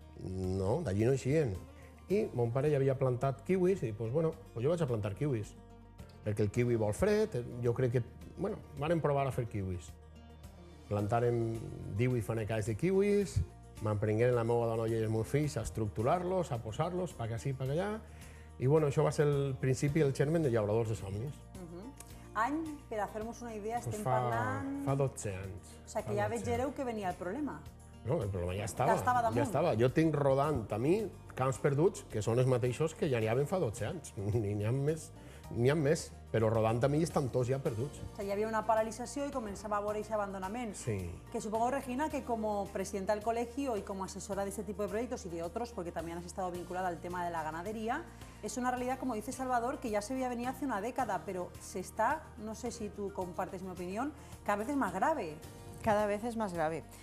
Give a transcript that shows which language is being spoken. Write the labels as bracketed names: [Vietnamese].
[Catalan] No, d'allí no eixien. I mon pare ja havia plantat kiwis i doncs, bueno, jo vaig a plantar kiwis, perquè el kiwi vol fred, jo crec que, bueno, vam provar a fer kiwis. Plantàrem 18 fanecals de kiwis, m'emprengueren la meva dona i els meus fills a estructurar-los, a posar-los, pa que sí, pa que allà, i bueno, això va ser el principi, el germen de Llauradors de Somnis. Any, per a fer-nos una idea, estem Fa parlant... 12 anys. O sigui que ja vegereu que venia el problema. No, el problema ja Ja estava damunt. ja estava. Jo tinc rodant a mi camps perduts que són els mateixos que ja n'hi havia fa 12 anys. N'hi ha més, però rodant a mi estan tots ja perduts. O sigui, hi havia una paralització i començava a veure aquest abandonament. Sí. [Spanish] Que supongo, Regina, que como presidenta del colegio y como asesora de este tipo de proyectos y de otros, porque también has estado vinculada al tema de la ganadería, es una realidad, como dice Salvador, que ya se veía venir hace una década, pero se está, no sé si tú compartes mi opinión, cada vez es más grave. Cada vez es más grave.